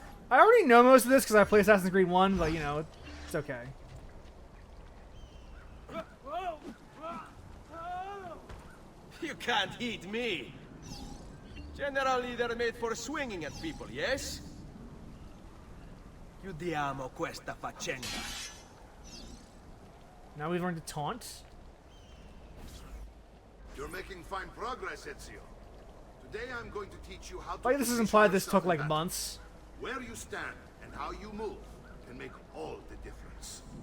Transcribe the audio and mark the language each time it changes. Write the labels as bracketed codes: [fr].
[en] I already know most of this because I play Assassin's Creed 1, but, you know, it's okay. You can't hit me. Generally, they're made for swinging at people, yes? [it] Chiudiamo questa faccenda. [en] Now we've learned to taunt. You're making fine progress, Ezio. Today I'm going to teach you how to... Like, this is implied this took, like, months. Where you stand and how you move can make all the difference.